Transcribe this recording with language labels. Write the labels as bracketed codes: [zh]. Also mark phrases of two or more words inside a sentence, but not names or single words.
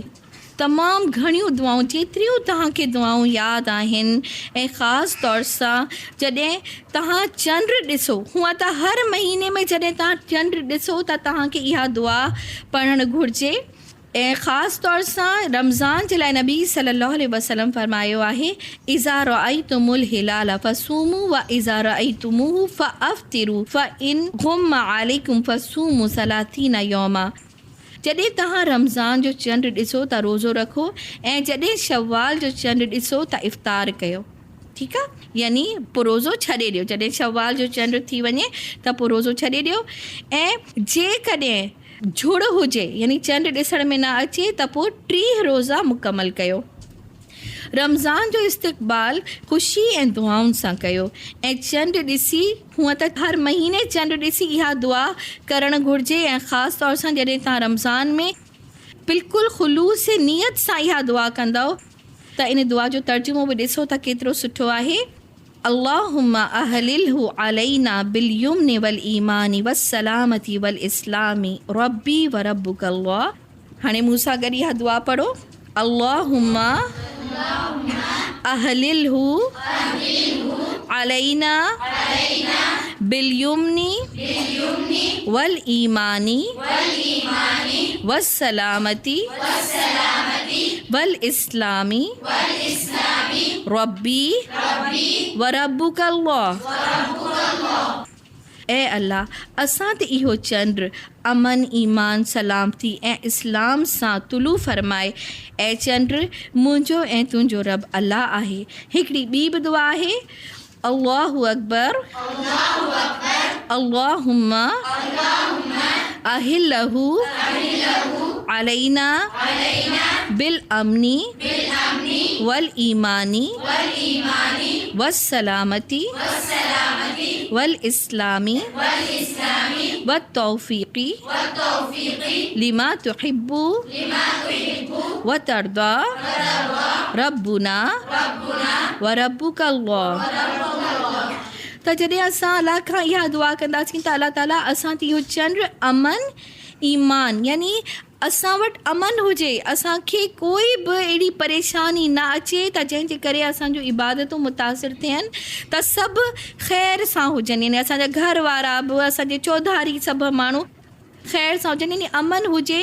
[sd] तमामु घणियूं दुआऊं, जेतिरियूं तव्हांखे दुआऊं यादि आहिनि, ऐं ख़ासि तौर सां जॾहिं तव्हां चंड ॾिसो, हूअं त हर महीने में जॾहिं तव्हां चंड ॾिसो त तव्हांखे इहा दुआ पढ़णु घुरिजे। ऐं ख़ासि तौर सां रमज़ान जे लाइ नबी [ar] صلى الله عليه وسلم [sd] फरमायो आहे, [ar] إذا رأيتم الهلال فصوموا وإذا رأيتموه فأفطروا فإن غم عليكم فصوموا ثلاثين يوما. [sd] जॾहिं तव्हां रमज़ान जो चंड ॾिसो त रोज़ो रखो, ऐं जॾहिं शव्वाल जो चंड ॾिसो त इफ़्तार कयो। ठीकु आहे, यानी पोइ रोज़ो छॾे ॾियो। जॾहिं शव्वाल जो चंड थी वञे त पोइ रोज़ो छॾे ॾियो। ऐं जेकॾहिं झुड़ हुजे, यानी चंड ॾिसण में न अचे, त पोइ 30 रोज़ा मुकमल कयो। रमज़ान जो इस्तक़बाल ख़ुशी ऐं दुआउनि सां कयो। ऐं चंड ॾिसी, हूअं त हर महीने चंड ॾिसी इहा दुआ करणु घुरिजे, ऐं ख़ासि तौर सां जॾहिं तव्हां रमज़ान में बिल्कुलु ख़ुलूस नियत सां इहा दुआ कंदव त इन दुआ जो तर्जुमो बि ॾिसो त केतिरो सुठो आहे। [ar] اللهم أهله علينا باليمن والإيمان والسلامة والإسلام ربي وربك الله. [sd] हाणे मूंसां गॾु इहा दुआ पढ़ो। [ar] اللهم أهله علينا باليمن والإيمان والسلامة والإسلام ربي وربك الله. [sd] ऐं अल्लाह, असां ते इहो चंड अमन, ईमान, सलामती ऐं इस्लाम सां तुलू फरमाए। ऐं चंड मुंहिंजो ऐं तुंहिंजो रब अल्लाह आहे। हिकिड़ी ॿी बि दुआ आहे, [ar] الله أكبر اللهم أهله علينا بالأمن والإيمان والسلامة والإسلام والتوفيق لما تحب وترضى ربنا وربك الله. [sd] त जॾहिं असां अलाह खां इहा दुआ कंदासीं त अलाह ताला असां ते इहो चंड अमन, ईमान, यानी असां वटि अमन हुजे, असांखे कोई बि अहिड़ी परेशानी न अचे त जंहिंजे करे असांजूं इबादतूं मुतासिर थियनि, त सभु ख़ैर सां हुजनि, यानी असांजा घर वारा बि, असांजे चौधारी सभु माण्हू ख़ैर सां हुजनि, यानी अमन हुजे।